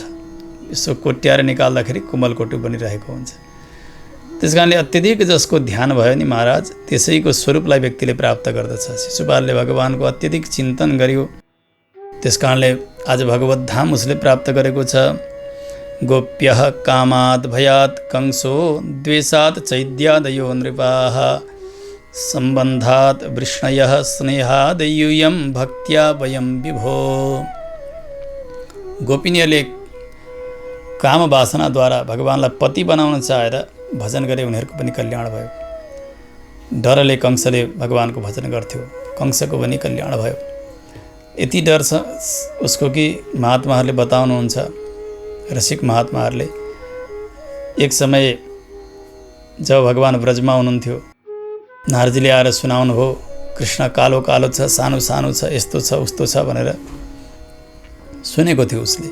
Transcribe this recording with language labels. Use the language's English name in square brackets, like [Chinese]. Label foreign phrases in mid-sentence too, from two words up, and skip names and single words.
[Nepali] यसो कोट्याएर निकाल्दाखेरि कोमलकोटी बनिरहेको हुन्छ। त्यस कारणले अत्यधिक जसको ध्यान भयो नि महाराज, त्यसैको स्वरूपलाई व्यक्तिले प्राप्त गर्दछ। शिशुपालले भगवानको अत्यधिक चिन्तन गर्यो, त्यस कारणले आज भगवत धाम उसले प्राप्त गरेको छ। [Sanskrit] गोप्यः कामात् भयात् कंसो द्वेषात् चैद्यादयो नृपाः सम्बन्धात् वृष्णयः स्नेहादयूयं भक्त्या वयं विभो। [Nepali] गोपिनीहरूले काम वासनाद्वारा भगवानलाई पति बनाउन चाहेर भजन गरे, उनीहरूको पनि कल्याण भयो। डरले कंसले भगवानको भजन गर्थ्यो, कंसको पनि कल्याण भयो। यति डर छ उसको कि महात्माहरूले बताउनुहुन्छ, रसिक महात्माहरूले, एक समय जब भगवान ब्रजमा हुनुहुन्थ्यो, नारदजीले आएर सुनाउनु भयो, कृष्ण कालो कालो छ, सानो सानो छ, यस्तो छ उस्तो छ भनेर सुनेको थियो उसले।